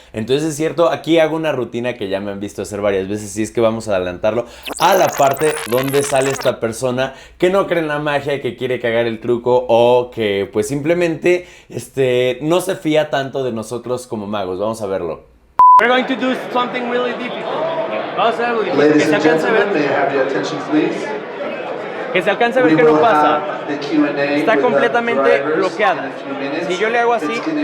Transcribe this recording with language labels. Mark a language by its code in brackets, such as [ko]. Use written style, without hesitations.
[es] Entonces es cierto, aquí hago una rutina que ya me han visto hacer varias veces, y es que vamos a adelantarlo a la parte donde sale esta persona que no cree en la magia y que quiere cagar el truco, o que pues simplemente no se fía tanto de nosotros como magos. Vamos a verlo. [en] We're going to do something really difficult. [es] Vamos a hacer algo difícil. [en] Ladies and gentlemen, may I have your attention, please? [es] Que se alcance a ver qué no pasa. Está completamente bloqueada. Si yo le hago así...